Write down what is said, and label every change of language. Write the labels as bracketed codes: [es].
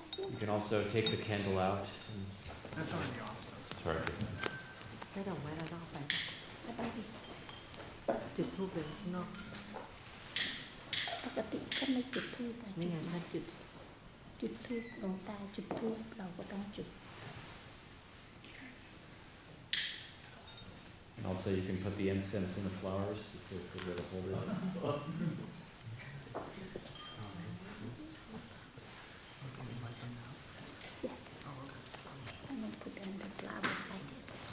[en] You can also take the candle out. That's already off. Sorry. [th] ให้ดอกไม้แล้วนอกไปจุดธูปเลยข้างนอก ปกติก็ไม่จุดธูป ไม่งั้นถ้าจุด จุดธูปหลวงตาจุดธูปเราก็ต้องจุด [en] And also you can put the incense in the flowers. It's a good way to hold it. Yes. I'm going to put in the flower like this.